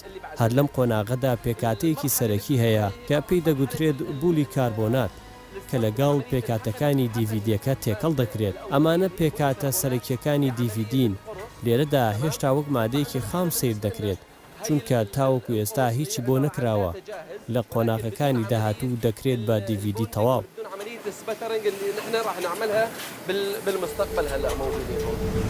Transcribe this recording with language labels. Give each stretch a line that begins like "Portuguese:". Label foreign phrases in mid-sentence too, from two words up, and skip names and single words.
Central Kurdish: هەر لەم قۆناغەدا پێکاتەیەکی سەرەکی هەیە کە پێی دەگوترێت بولی کاربۆنات کە لەگەڵ پێکاتەکانی دیڤیدیەکە تێکەڵ دەکرێت. ئەمانە پێکاتە سەرەکیەکانی دیڤیدین. لێرەدا هێشتا وەک مادەیەکی خام سیر دەکرێت، چونکە تاوەکو ئێستا هیچی بۆ نەکراوە. لە قۆناغەکانی داهاتوو دەکرێت بە دیڤیدی تەواو.
Arabic: السبترنج اللي نحن راح نعملها بالمستقبل هلا موجودين هون.